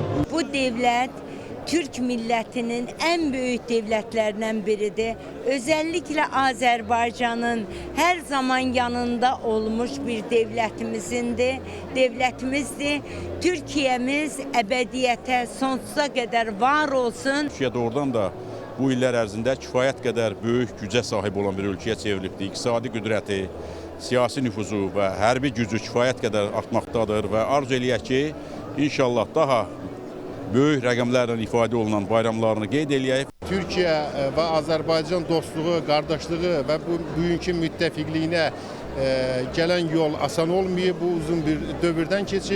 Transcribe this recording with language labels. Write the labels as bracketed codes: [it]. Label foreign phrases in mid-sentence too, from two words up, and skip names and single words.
[tr] Bu devlet Türk milletinin en büyük devletlerinden biridir. Özellikle Azerbaycan'ın her zaman yanında olmuş bir devletimizdir. Türkiye'miz ebediyete, sonsuza kadar var olsun. [az] Türkiye doğrudan da bu iller ərzində kifayət qədər böyük gücə sahib olan bir ölkəyə çevrilibdir. İqtisadi qüdrəti, siyasi nüfuzu və hərbi gücü kifayət qədər artmaqdadır və arzu eləyək ki, inşallah daha böyük rəqəmlərlə ifadə olunan bayramlarını qeyd eləyək. Türkiyə və Azərbaycan dostluğu, qardaşlığı və bu bugünkü müttəfiqliyinə gələn yol asan olmayıb, bu uzun bir dövrdən keçib.